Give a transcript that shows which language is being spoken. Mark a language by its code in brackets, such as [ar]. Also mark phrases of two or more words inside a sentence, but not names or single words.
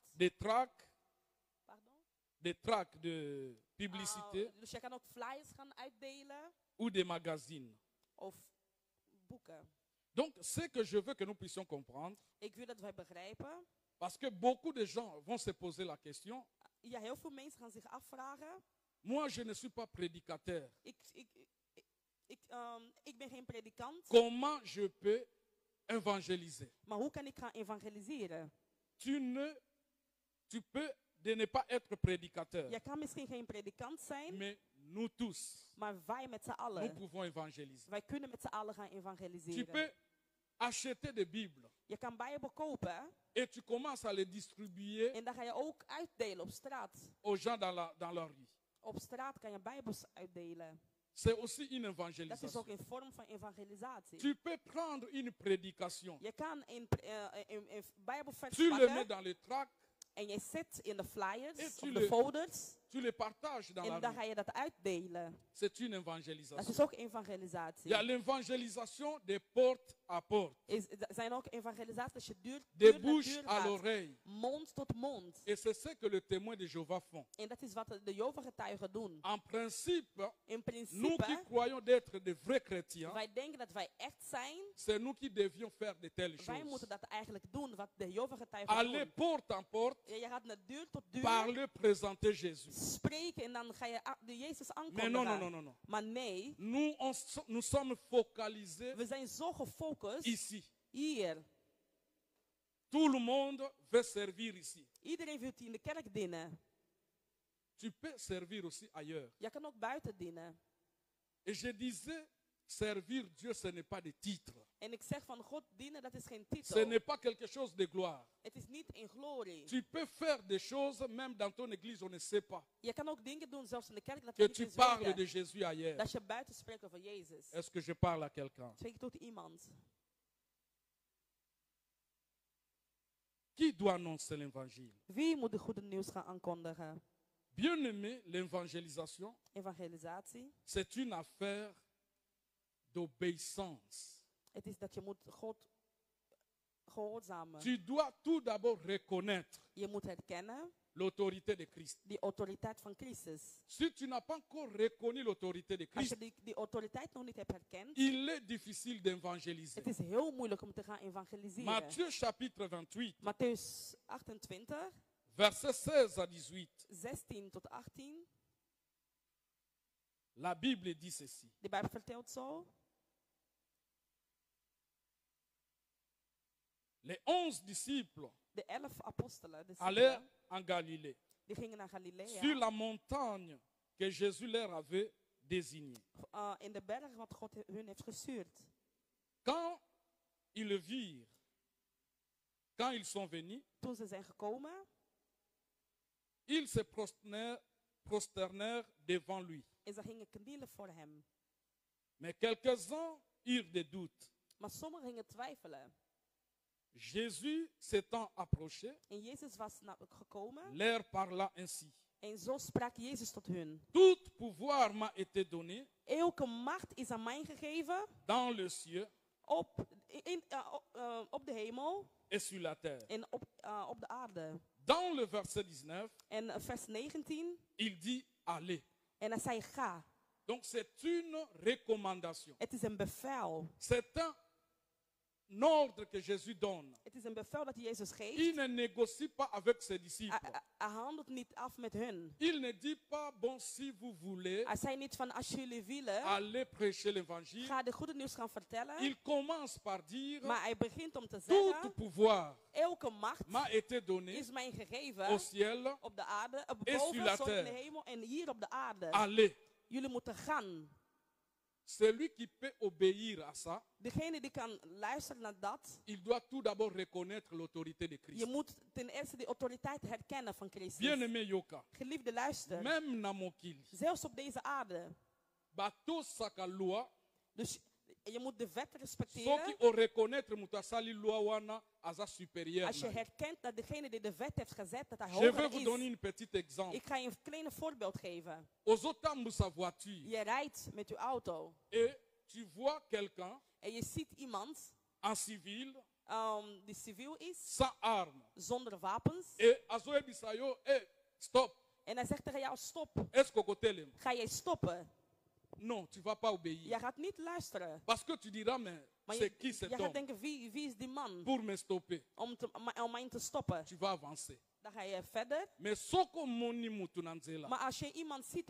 [fr] des tracts, Pardon? de publicité [nl] Dus je kan ook flyers gaan uitdelen [fr] ou des magazines. [nl] of boeken. [fr] Donc, ce que je veux que nous puissions comprendre, [nl] Ik wil dat wij begrijpen. [fr] parce que beaucoup de gens vont se poser la question, [nl] Ja, heel veel mensen gaan zich afvragen. [fr] moi je ne suis pas prédicateur, [nl] Ik ben geen predikant. [fr] comment je peux évangéliser? [nl] Maar hoe kan ik gaan evangeliseren? [fr] Tu peux de ne pas être prédicateur, [nl] Je kan misschien geen predikant zijn, [fr] mais nous tous, [nl] maar wij met z'n [fr] nous [nl] allen. [fr] pouvons évangéliser. [nl] Wij kunnen met z'n allen gaan [fr] Tu [nl] evangeliseren. [fr] peux acheter des Bibles [nl] Je kan Bijbel kopen [fr] et tu commences à les distribuer [nl] en dan ga je ook uitdelen op straat. [fr] aux gens dans la rue. [nl] Op straat kan je Bijbels uitdelen. [fr] C'est aussi une [nl] Dat is [fr] évangélisation. [nl] ook een vorm van evangelisatie. [fr] Tu peux prendre une prédication, [nl] Je kan een Bijbelvers [fr] tu le mets [nl] pakken [fr] dans le tract, [nl] en je zet in de [fr] Et [nl] flyers [fr] tu [nl] of [fr] le- [nl] de folders [fr] tu le partages dans la [nl] en dan [fr] rue. [nl] ga je dat uitdelen. [fr] C'est une [nl] Dat [fr] évangélisation. [nl] is ook [fr] Il [nl] evangelisatie. [fr] y a l'évangélisation de porte à porte, [nl] Er zijn ook evangelisaties als je [fr] de [nl] deur naar [fr] bouche [nl] deur [fr] à [nl] gaat. [fr] l'oreille. [nl] Mond tot mond. [fr] Et c'est ce que le témoin de Jéhovah font. [nl] En dat is wat de Jehovah-getuigen doen. [fr] En principe, [nl] In [fr] nous qui [nl] principe, [fr] croyons d'être de vrais chrétiens, [nl] wij denken dat wij echt zijn. [fr] c'est nous qui devions faire de telles [nl] Wij [fr] choses. [nl] moeten dat eigenlijk doen, wat de Jehovah-getuigen [fr] Aller [nl] doen. [fr] porte en porte, [nl] Ja, je gaat naar deur tot deur [fr] parler, présenter Jésus. [nl] spreken en dan ga je de Jezus [fr] Mais [nl] aankondigen. [fr] non, non, non, non, non. [nl] Maar nee, [fr] Nous sommes focalisés [nl] we zijn zo gefocust [fr] ici. [nl] hier. [fr] Tout le monde veut servir ici. [nl] Iedereen wil in de kerk dienen. [fr] Tu peux servir aussi ailleurs. [nl] Je kan ook buiten dienen. [fr] Et je disais, servir Dieu, ce n'est pas des titres. [nl] En ik zeg van God dienen, dat is geen [fr] Ce [nl] titel. [fr] n'est pas quelque chose de gloire. [nl] Het is niet in glorie. [fr] Tu peux faire des choses, même dans ton église, on ne sait pas. [nl] Je kan ook dingen doen, zelfs in de kerk, dat we [fr] Que [nl] niet [fr] tu [nl] eens [fr] parles [nl] weten. [fr] de Jésus ailleurs. [nl] Dat je buiten spreekt over Jezus. [fr] Est-ce que je parle à quelqu'un? [nl] Spreek je tot iemand. [fr] Qui doit annoncer l'évangile? [nl] Wie moet de goede nieuws gaan aankondigen? [fr] Bien-aimé, l'évangélisation, [nl] Evangelisatie. [fr] c'est une affaire d'obéissance. [nl] Het is dat je moet God gehoorzamen. [fr] Tu dois tout d'abord reconnaître [nl] Je moet herkennen [fr] l'autorité de Christ. [nl] die autoriteit van Christus. [fr] Si tu n'as pas encore reconnu l'autorité de [nl] Als je [fr] Christ, [nl] die autoriteit nog niet hebt herkend, [fr] il est difficile d'évangéliser. [nl] het is heel moeilijk om te gaan evangeliseren. [fr] Matthieu chapitre 28, [nl] Matthäus 28, [fr] versets 16 à 18. [nl] 16 tot 18. [fr] La Bible dit ceci. [nl] De Bijbel vertelt zo. [fr] Les 11 disciples [nl] De 11 apostelen, de [fr] allèrent [nl] discipelen, [fr] en Galilée, [nl] die gingen naar Galilea. [fr] sur la montagne que Jésus leur avait désignée. [nl] In de berg wat God hun heeft gestuurd. [fr] Quand ils le virent, quand ils sont venus, [nl] Toen ze zijn gekomen, [fr] ils se prosternèrent devant lui. [nl] en ze gingen knielen voor hem. [fr] Mais quelques-uns eurent des doutes. [nl] Maar sommigen gingen twijfelen. [fr] Jésus s'étant approché, [nl] En Jezus was gekomen. [fr] leur parla ainsi. [nl] En zo sprak Jezus tot hun. [fr] Tout pouvoir m'a été donné [nl] Elke macht is aan mij gegeven. [fr] dans le ciel [nl] Op de hemel [fr] et sur la terre. [nl] en op de aarde. [fr] Dans le verset 19, [nl] En vers 19. [fr] il dit allez. [nl] En hij zei ga. [fr] Donc c'est une recommandation. [nl] Het is een bevel. [fr] C'est un ordre que Jésus donne. [nl] Het is een bevel dat Jezus geeft. [fr] Il ne négocie pas avec ses disciples. [nl] Hij handelt niet af met hun. [fr] Il ne dit pas, bon, si vous voulez [nl] Hij zei niet van als jullie willen, [fr] aller prêcher l'évangile. [nl] ga de goede nieuws gaan vertellen. [fr] Il commence par dire, [nl] Maar hij begint om te [fr] tout [nl] zeggen, [fr] pouvoir [nl] elke macht [fr] m'a été donné [nl] is mij gegeven [fr] au ciel. [nl] op de aarde, [fr] Et sur la [nl] boven, zo in de [fr] terre. [nl] hemel en hier op de aarde. [fr] Allez. [nl] Jullie moeten gaan. [fr] Celui qui peut obéir à ça, [nl] Degene die kan luisteren naar dat, [fr] il doit tout d'abord reconnaître l'autorité de [nl] je [fr] Christ. [nl] moet ten eerste de autoriteit herkennen van Christus. [fr] Bien-aimé Yoka, [nl] Geliefde luister, [ln] même na mokili, [nl] zelfs op deze aarde. [ln] bato saka loi, [nl] Dus je moet de wet [ln] soki [nl] respecteren. [ln] o reconnaître mutasali loi wana aza supérieur. [nl] Als je herkent dat degene die de wet heeft gezet, dat hij [fr] Je vais [nl] hoger [fr] vous donner [nl] is. [fr] un petit exemple. [nl] Ik ga je een kleine voorbeeld geven. [ln] Ozotambu sa voiture [nl] Je rijdt met je auto [fr] et tu vois quelqu'un [nl] en je ziet iemand [fr] en civil [nl] die civiel is, [fr] sans arme [nl] zonder wapens. [ln] et azoebisa yo, stop. [nl] En hij zegt tegen jou, stop. [ln] Est-ce que kotelem? [nl] Ga jij stoppen? [fr] Non, tu vas pas obéir. [nl] Je gaat niet luisteren. [fr] Parce que tu diras, mais [nl] Maar [fr] c'est qui [nl] je [fr] cet [nl] gaat [fr] homme [nl] denken, wie is die man [fr] pour me stopper? [nl] om mij te stoppen? [fr] Tu vas avancer. [nl] Dan ga je verder. [ln] Mais soko moni mutu na nzela. [nl] Maar als je iemand ziet op